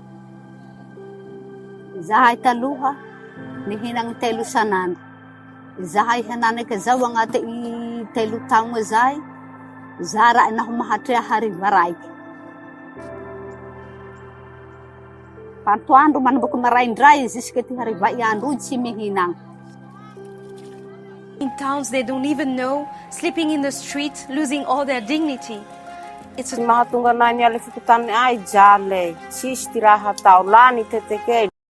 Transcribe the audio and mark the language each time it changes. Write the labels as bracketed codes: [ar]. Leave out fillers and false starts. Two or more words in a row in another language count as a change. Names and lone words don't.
[mg] Zahay taloha, nihinagny 3 sanandro. Zahay hananaka zao agnaty 3 taogna zay, zara na mahatrea hariva raiky. Pantoandro manomboky maraindray jusque ty hariva iandro tsy mihinagna. [en] In towns they don't even know, sleeping in the street, losing all their dignity. [mg] Mahatonga anay niala fitotany ay jale, tsisy ty raha atao, lany tetekely.